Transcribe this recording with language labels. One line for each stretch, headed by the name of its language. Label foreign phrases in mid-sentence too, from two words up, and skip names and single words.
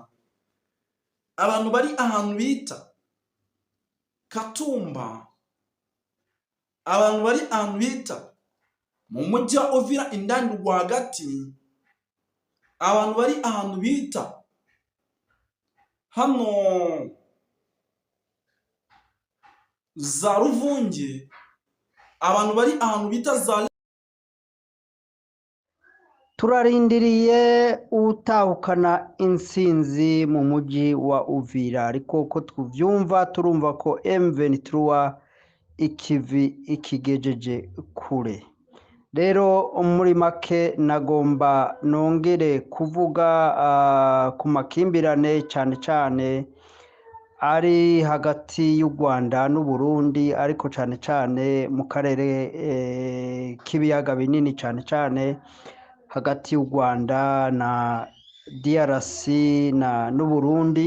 Rundi: abantu bari ahantu bita Katumba, abantu bari ahantu bita mu mujyi wa Uvira indani rwagati, abantu bari ahantu bita hano za Ruvunge, abantu bari ahantu bita za turarindiriye utahukana insinzi mu mujyi wa Uvira, ariko ko tuvyumva turumva ko M23 ikivi ikigejeje kure. Rero muri make nagomba nongere kuvuga ku makimbirane cyane cyane ari hagati y'u Rwanda n'u Burundi, ariko cyane cyane mu karere k'ibiyaga binini, cyane cyane hagati y'u Rwanda na DRC n'u Burundi.